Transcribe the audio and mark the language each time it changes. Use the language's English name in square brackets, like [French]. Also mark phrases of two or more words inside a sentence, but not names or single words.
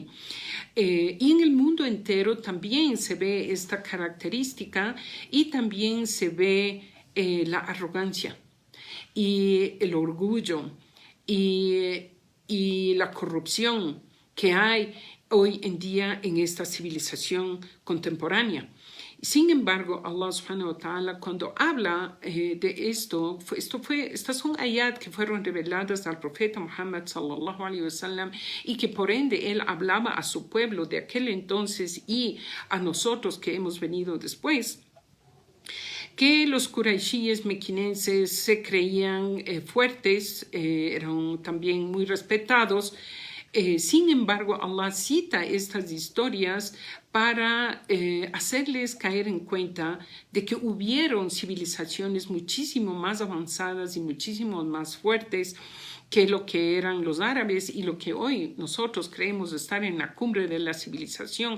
[Spanish] Y en el mundo entero también se ve esta característica y también se ve la arrogancia y el orgullo y la corrupción que hay hoy en día en esta civilización contemporánea. Sin embargo, [Arabic] الله سبحانه وتعالى [Spanish] cuando habla de estas son ayat que fueron reveladas al profeta Muhammad [Arabic] صلى الله عليه وسلم [Spanish] y que por ende él hablaba a su pueblo de aquel entonces y a nosotros que hemos venido después, que los quraishíes mequinenses se creían fuertes, eran también muy respetados. Sin embargo, Allah cita estas historias para hacerles caer en cuenta de que hubieron civilizaciones muchísimo más avanzadas y muchísimo más fuertes que lo que eran los árabes y lo que hoy nosotros creemos estar en la cumbre de la civilización.